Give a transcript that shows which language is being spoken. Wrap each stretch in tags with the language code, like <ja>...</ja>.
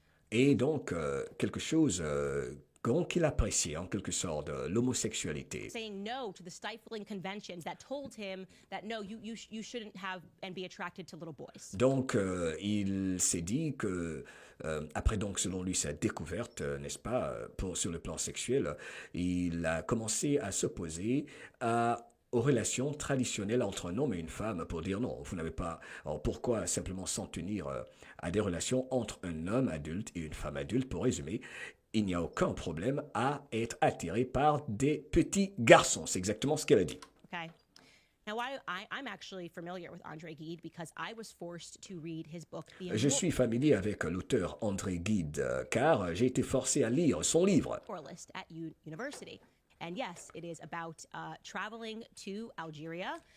<fr>Et donc, quelque chose qu'il appréciait en quelque sorte, l'homosexualité.</fr> <en>Saying no to the stifling conventions that told him that no, you shouldn't have and be attracted to little boys.</en> <fr>Donc, il s'est dit que, après donc, selon lui, sa découverte, n'est-ce pas, sur le plan sexuel, il a commencé à s'opposer aux relations traditionnelles entre un homme et une femme pour dire non, vous n'avez pas... Alors pourquoi simplement s'en tenir à des relations entre un homme adulte et une femme adulte? Pour résumer, il n'y a aucun problème à être attiré par des petits garçons. C'est exactement ce qu'elle a dit.</fr> <en>Okay. Now, I'm actually familiar with André Gide because I was forced to read his book.</en> <fr>Je suis familier avec l'auteur André Gide car j'ai été forcé à lire son livre.</fr> <en>At University. And yes, it is about traveling to Algeria.</en>